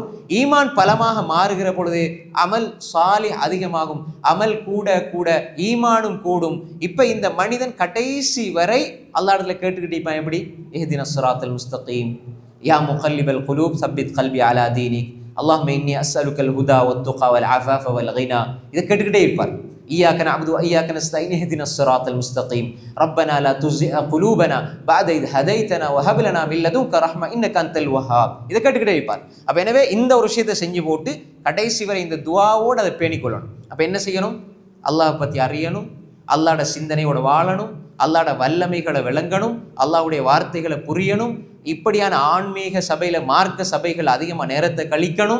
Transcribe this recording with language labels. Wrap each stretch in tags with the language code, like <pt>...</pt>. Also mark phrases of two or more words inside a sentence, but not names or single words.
<ta>ஈமான் பலமாக மாறுகிற பொழுது</ta> <ar>عمل صالح</ar> <ta>அதிகமாகும், அமல் கூட கூட ஈமானும் கூடும். இப்போ இந்த மனிதன் கடைசி வரை அல்லாஹ்விடத்தில் கேட்டுக்கிட்டு இருப்பான். எப்படி?</ta> <ar>اهدنا الصراط المستقيم، يا مقلب القلوب ثبت قلبي على دينك، اللهم إني أسألك الهدى والتقى والعفاف والغنى.</ar> <ta>இதை கேட்டுக்கிட்டே இருப்பார்.</ta> <ar>إياك نعبد وإياك نستعين اهدنا الصراط المستقيم ربنا لا تزغ قلوبنا بعد إذ هديتنا وهب لنا من لدنك رحمة إنك أنت الوهاب.</ar> <ta>இதை கேட்டுக்கிட்டே இருப்பார். அப்போ எனவே இந்த ஒரு விஷயத்தை செஞ்சு போட்டு கடைசி வரை இந்த துவாவோடு அதை பேணிக்கொள்ளணும். அப்போ என்ன செய்யணும்? அல்லாஹ் பற்றி அறியணும், அல்லாஹ்ட சிந்தனையோட வாழணும், அல்லாஹ்ட வல்லமைகளை விளங்கணும், அல்லாஹ்வுடைய வார்த்தைகளை புரியணும். இப்படியான ஆன்மீக சபையில் மார்க்க சபைகள் அதிகமாக நேரத்தை கழிக்கணும்.</ta>